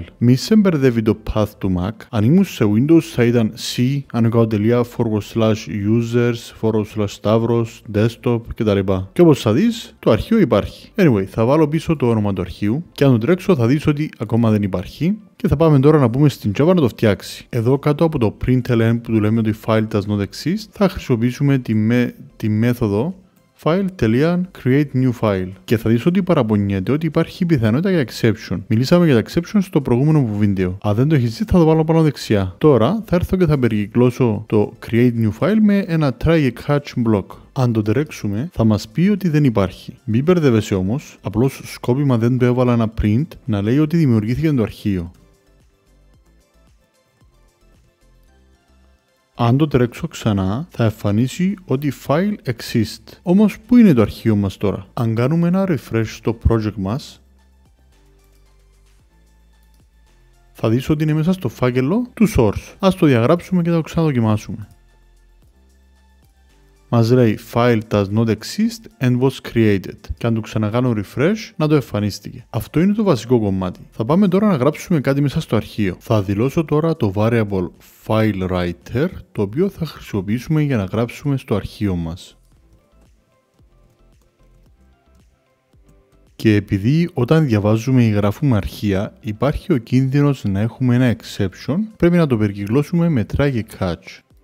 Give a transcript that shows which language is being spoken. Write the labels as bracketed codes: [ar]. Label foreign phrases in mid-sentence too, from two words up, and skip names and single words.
[el] Μη σε μπερδεύει το path του Mac. Αν ήμουν σε Windows θα ήταν c /users/stavros desktop κτλ. Και όπως θα δεις, το αρχείο υπάρχει. Anyway, θα βάλω πίσω το όνομα του αρχείου και αν το τρέξω θα δεις ότι ακόμα δεν υπάρχει. Και θα πάμε τώρα να πούμε στην Java να το φτιάξει. Εδώ κάτω από το println που του λέμε ότι [en] file does not exist, [el] θα χρησιμοποιήσουμε τη μέθοδο [en] file.create new file. [el] Και θα δεις ότι παραπονιέται ότι υπάρχει πιθανότητα για exception. Μιλήσαμε για τα exception στο προηγούμενο βίντεο. Αν δεν το έχεις δει θα το βάλω πάνω δεξιά. Τώρα θα έρθω και θα περικυκλώσω το [en] create new file [el] με ένα [en] try catch block. [el] Αν το τρέξουμε θα μας πει ότι δεν υπάρχει. Μην μπερδεύεσαι όμως, απλώς σκόπιμα δεν το έβαλα ένα print να λέει ότι δημιουργήθηκε το αρχείο. Αν το τρέξω ξανά, θα εμφανίσει ότι [en] file exist. [el] Όμως, πού είναι το αρχείο μας τώρα? Αν κάνουμε ένα refresh στο project μας, θα δεις ότι είναι μέσα στο φάκελο του source. Ας το διαγράψουμε και θα το ξαναδοκιμάσουμε. Μας λέει [en] file does not exist and was created. [el] Και αν το ξανακάνω refresh, να το εμφανίστηκε. Αυτό είναι το βασικό κομμάτι. Θα πάμε τώρα να γράψουμε κάτι μέσα στο αρχείο. Θα δηλώσω τώρα το variable FileWriter, το οποίο θα χρησιμοποιήσουμε για να γράψουμε στο αρχείο μας. Και επειδή όταν διαβάζουμε ή γράφουμε αρχεία υπάρχει ο κίνδυνος να έχουμε ένα exception, πρέπει να το περικυκλώσουμε με try και catch.